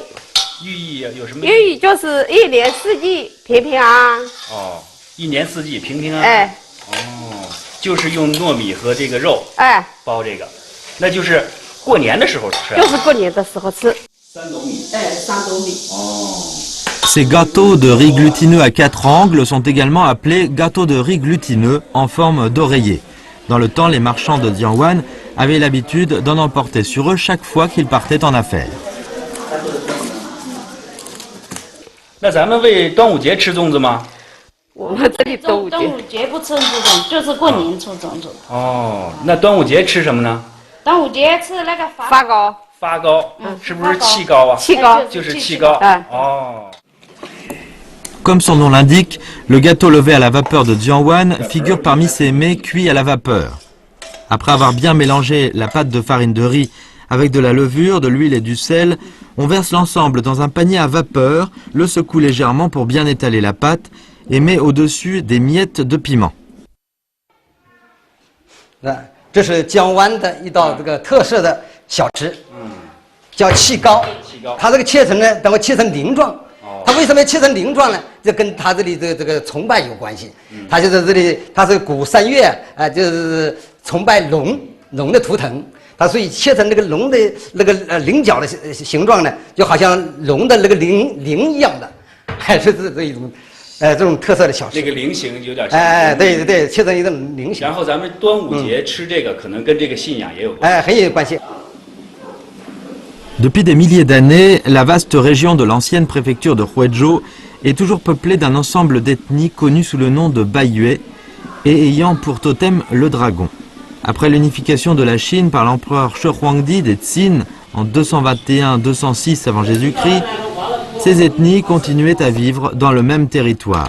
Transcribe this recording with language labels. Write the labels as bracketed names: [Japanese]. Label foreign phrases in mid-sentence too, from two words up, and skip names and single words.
[Chinese] 寓意有什么？寓意就是一年四季平平安安。哦，一年四季平平安安。哎。哦。就是用糯米和这个肉，包这个，那就是过年的时候吃。就是过年的时候吃。三斗米。三斗米。哦。 [French] Ces gâteaux de riz glutineux à 4 angles sont également appelés gâteaux de riz glutineux en forme d'oreiller. Dans le temps, les marchands de Jiangwan avaient l'habitude d'en emporter sur eux chaque fois qu'ils partaient en affaires. [Chinese] 那咱们为端午节吃粽子吗？我们这里端午节不吃这种，就是过年吃粽子。哦，那端午节吃什么呢？端午节吃那个发糕。发糕，是不是气糕啊？气糕就是气糕。哦。 [French] Comme son nom l'indique, le gâteau levé à la vapeur de Jiangwan figure parmi ces mets cuits à la vapeur. Après avoir bien mélangé la pâte de farine de riz avec de la levure, de l'huile et du sel, on verse l'ensemble dans un panier à vapeur, le secoue légèrement pour bien étaler la pâte et met au-dessus des miettes de piment. [Chinese] 这是江湾的一道这个特色的小吃，叫气糕。它这个切成呢，等会切成鳞状。它为什么要切成鳞状呢？这跟它这里的这个崇拜有关系。它就在这里，它是古3月就是崇拜龙的图腾。它所以切成那个龙的那个菱角的形状呢，就好像龙的那个鳞一样的，还是这一种。这种特色的小吃，那个菱形有点。对，切成一种菱形。然后咱们端午节吃这个，可能跟这个信仰也有关系。很有关系。 [French] Depuis des milliers d'années, la vaste région de l'ancienne préfecture de Huizhou est toujours peuplée d'un ensemble d'ethnies connues sous le nom de Baiyue et ayant pour totem le dragon. Après l'unification de la Chine par l'empereur Shi Huangdi des Qin en 221-206 avant Jésus-Christ, ces ethnies continuaient à vivre dans le même territoire.